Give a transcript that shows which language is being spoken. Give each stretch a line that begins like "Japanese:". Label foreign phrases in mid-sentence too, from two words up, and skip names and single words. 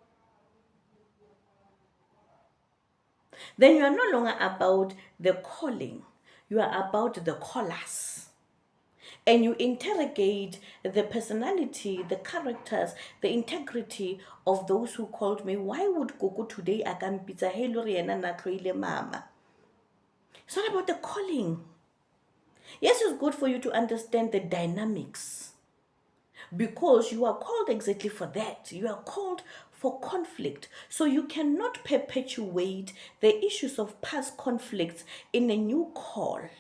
English: Then you are no longer about the calling, you are about the callers. And you interrogate the personality, the characters, the integrity of those who called me. Why would Gogo today
Southern Sotho: akampitsa hello riena na tloile mama?
English: It's not about the calling. Yes, it's good for you to understand the dynamics, because you are called exactly for that. You are called for conflict. So you cannot perpetuate the issues of past conflicts in a new call.